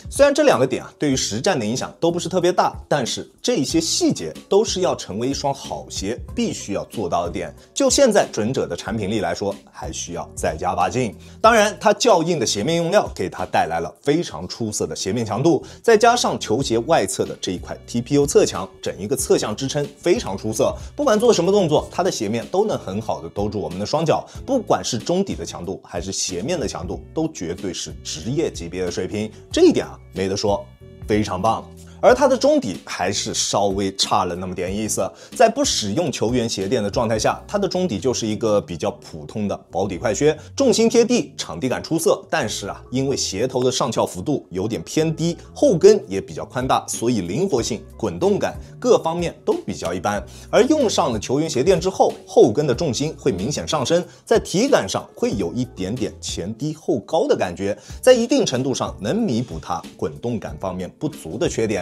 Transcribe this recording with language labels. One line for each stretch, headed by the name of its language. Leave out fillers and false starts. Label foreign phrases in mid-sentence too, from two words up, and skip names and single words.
Chinese: 雖然這2個點對於實戰的影響都不是特別大，但是這些細節都是要成為一雙好鞋必須要做到的點。就現在準者的產品力來說，還需要再加把勁。當然，它較硬的鞋面用料給它帶來了非常出色的鞋面強度，再加上球鞋外側的這一塊 TPU 側牆，整一個側向支撐非常出色。不管做什麼動作，它的鞋面都能很好的兜住我們的雙腳，不管是中底的強度還是鞋面的強度，都絕對是職業級別的水平。這一點沒得說，非常棒。而它的中底還是稍微差了那麼點意思，在不使用球員鞋墊的狀態下，它的中底就是一個比較普通的薄底快靴，重心貼地，場地感出色。但是因為鞋頭的上翹幅度有點偏低，後跟也比較寬大，所以靈活性、滾動感各方面都比較一般。而用上了球員鞋墊之後，後跟的重心會明顯上升，在體感上會有一點點前低後高的感覺，在一定程度上能彌補它滾動感方面不足的缺點。